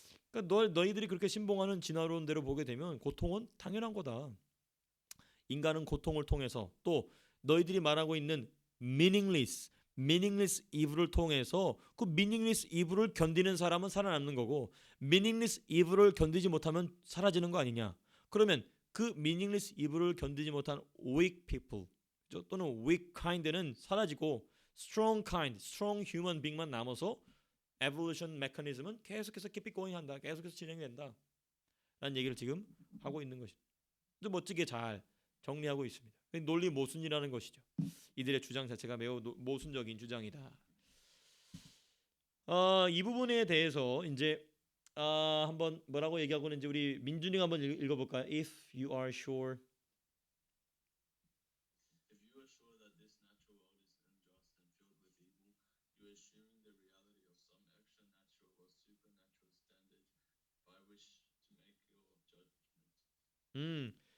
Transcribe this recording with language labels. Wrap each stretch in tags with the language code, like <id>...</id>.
<ko>그러니까 너희들이 그렇게 신봉하는 진화론대로 보게 되면 고통은 당연한 거다. 인간은 고통을 통해서 또 너희들이 말하고 있는 meaningless evil을 통해서 그 meaningless evil을 견디는 사람은 살아남는 거고 meaningless evil을 견디지 못하면 사라지는 거 아니냐. 그러면 그 meaningless evil을 견디지 못한</ko> <en>weak people</en> <ko>또는</ko> <en>weak kind</en> <ko>는 사라지고</ko> <en>strong kind, strong human being</en> <ko>만 남아서</ko> <en>evolution mechanism</en> <ko>은 계속해서</ko> <en>keep going</en> <ko>한다. 계속해서 진행된다. 라는 얘기를 지금 하고 있는 것이죠. 아주 멋지게 잘 정리하고 있습니다. 논리 모순이라는 것이죠. 이들의 주장 자체가 매우 모순적인 주장이다. 이 부분에 대해서 이제 한번 뭐라고 얘기하고 있는지 우리 민준이가 한번 읽어볼까요?</ko> <en>If you are sure. If you are sure that this natural world is unjust and filled with evil, you are assuming the reality of some extra-natural or supernatural standard by which to make your judgment.</en>